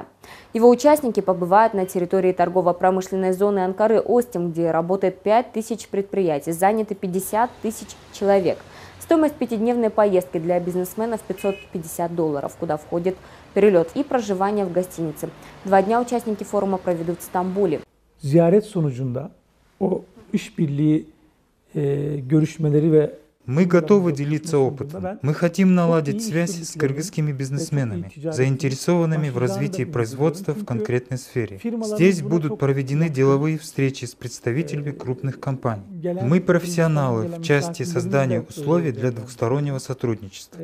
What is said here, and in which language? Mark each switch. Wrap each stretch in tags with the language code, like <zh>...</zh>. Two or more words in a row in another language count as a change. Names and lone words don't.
<ru>Его участники побывают на территории торгово-промышленной зоны Анкары Остим, где работает 5000 предприятий, заняты 50 тысяч человек. Стоимость пятидневной поездки для бизнесменов $550, куда входит перелет и проживание в гостинице. 2 дня участники форума проведут в Стамбуле.</ru> <tr>Ziyaret sonucunda o işbirliği görüşmeleri ve</tr> <ru>Мы готовы делиться опытом. Мы хотим наладить связь с кыргызскими бизнесменами, заинтересованными в развитии производства в конкретной сфере. Здесь будут проведены деловые встречи с представителями крупных компаний. Мы профессионалы в части создания условий для двухстороннего сотрудничества.</ru>